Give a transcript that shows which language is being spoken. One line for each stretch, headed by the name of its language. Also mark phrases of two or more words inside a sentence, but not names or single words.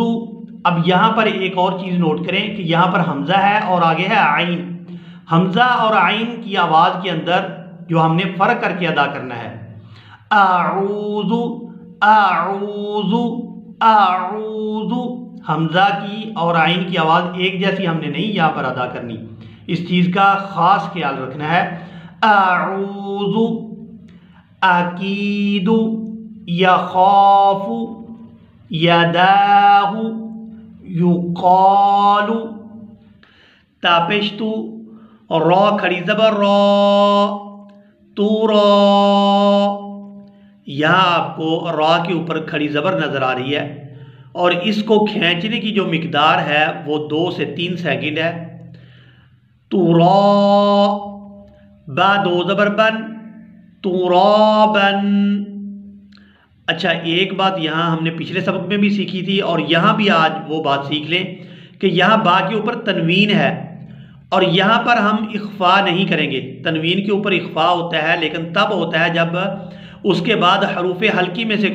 Urdu: اب یہاں پر ایک اور چیز نوٹ کریں کہ یہاں پر حمزہ ہے اور آگے ہے عین، حمزہ اور عین کی آواز کے اندر جو ہم نے فرق کر کے ادا کرنا ہے، اعوذ، اعوذ، اعوذ، حمزہ کی اور عین کی آواز ایک جیسی ہم نے نہیں یہاں پر ادا کرنی، اس چیز کا خاص خیال رکھنا ہے، اعوذ،
Arabic: اکید، یخاف، یداہ، یقال،
Urdu: تا پیش تو، را کھڑی زبر را، تو را، یہاں آپ کو را کے اوپر کھڑی زبر نظر آ رہی ہے اور اس کو کھینچنے کی جو مقدار ہے وہ 2 سے 3 سیکنڈ ہے، تو را، با دو زبر بن، ترابن۔ اچھا ایک بات یہاں ہم نے پچھلے سبق میں بھی سیکھی تھی اور یہاں بھی آج وہ بات سیکھ لیں کہ یہاں با کے اوپر تنوین ہے اور یہاں پر ہم اخفا نہیں کریں گے، تنوین کے اوپر اخفا ہوتا ہے لیکن تب ہوتا ہے جب اس کے بعد حروف حلقی میں سے کوئی